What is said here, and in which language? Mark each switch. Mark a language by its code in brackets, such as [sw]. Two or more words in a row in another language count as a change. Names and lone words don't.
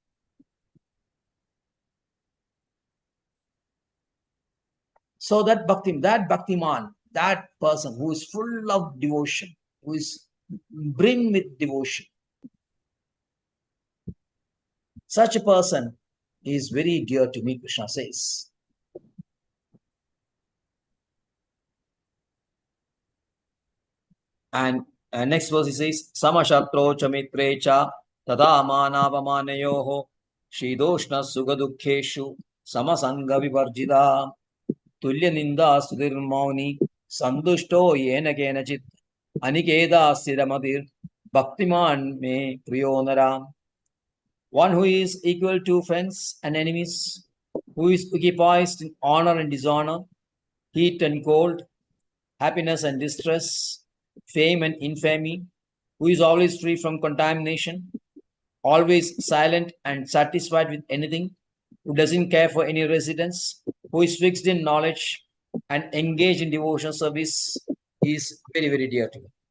[en] So that Bhaktiman, that person who is full of devotion, who is brim with devotion, such a person is very dear to me, Krishna says. And next verse he says, [sa] Samashatro chamitre cha tada manavamanayoho shidoshna sugadukheshu samasanga vivarjida tulya ninda sudirmauni sandushto yena kenachit anikeda siramadir bhaktiman me priyonaram. [en] One who is equal to friends and enemies, who is occupied in honor and dishonor, heat and cold, happiness and distress, fame and infamy, who is always free from contamination, always silent and satisfied with anything, who doesn't care for any residence, who is fixed in knowledge and engaged in devotional service, is very, very dear to me.